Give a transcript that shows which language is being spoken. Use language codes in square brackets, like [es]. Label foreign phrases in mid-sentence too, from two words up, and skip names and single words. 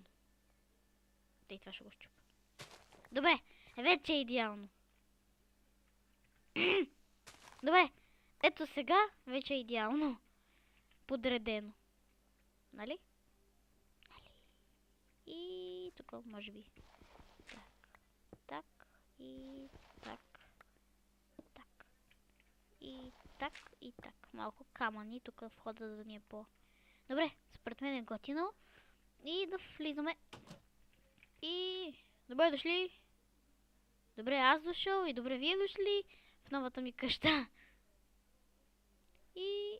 [bg] И това ще го щупа. Добре, вече е идеално. Добре, ето сега вече е идеално. Подредено. Нали? И тук може би. Так. Так. И так. Так. И так. И так. Малко камъни. Тук входа да ни е по... Добре, според мен е готино. И да влизаме. И... Добре дошли. Добре аз дошъл и добре вие дошли в новата ми къща. И...